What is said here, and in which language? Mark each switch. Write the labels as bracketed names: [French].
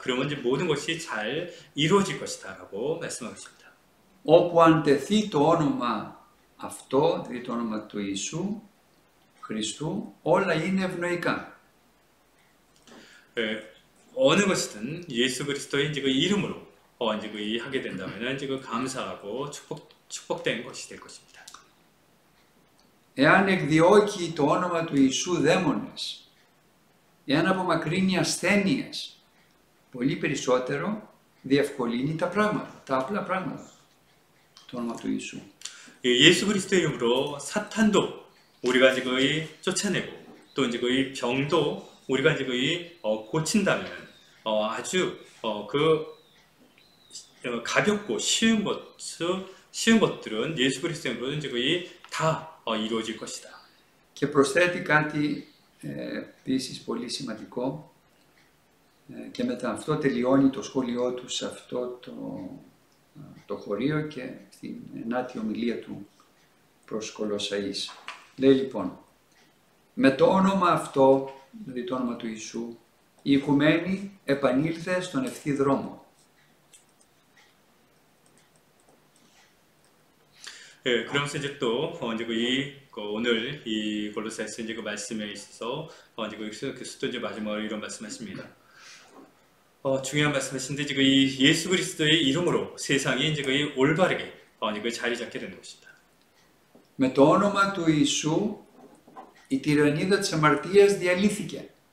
[Korean] 그러면 이제 모든 것이 잘 이루어질 것이다라고 말씀하고 있습니다. [Greek] Όπου αν τεθεί το όνομα αυτό, δηλαδή το όνομα του Ιησού Χριστού, όλα είναι ευνοϊκά. [Korean] 어느 것이든 예수 그리스도의 이제 그 이름으로 이제 그 하게 된다면 이제 그 감사하고 축복된 것이 될 것입니다. [Greek] Εάν εκδιώκει το όνομα του Ιησού δαίμονες, εάν απομακρύνει ασθένειες, πολύ περισσότερο διευκολύνει τα πράγματα, τα απλά πράγματα. Το όνομα του Ιησού. [Korean] 예수 그리스도의 이름으로 사탄도 우리가 이제 거의 쫓아내고, 또 이제 거의 병도 우리가 이제 거의 고친다면 아주 그 가볍고 쉬운 것들은 예수 그리스도의 이름으로 이제 거의 다 이루어질 것이다. [Greek] Και προσθέτει κάτι επίσης πολύ σημαντικό και μετά αυτό τελειώνει το σχόλιο του σε αυτό το χωρίο και στην 9η ομιλία του προς Κολοσσαείς. Λέει λοιπόν, με το όνομα αυτό, δηλαδή το όνομα του Ιησού, η οικουμένη επανήλθε στον ευθύ δρόμο. [Korean] 예, 그러면서 이제 또 이제 오늘 이 골로새서 이제 그 말씀에 있어서 이제 그리스도 이제 마지막으로 이런 말씀하십니다. 중요한 말씀하신데 이제 이 예수 그리스도의 이름으로 세상이 이제 거의 올바르게 이제 자리 잡게 되는 것입니다. [Greek] Με το όνομα του Ιησού η τυραννίδα της αμαρτίας διαλύθηκε.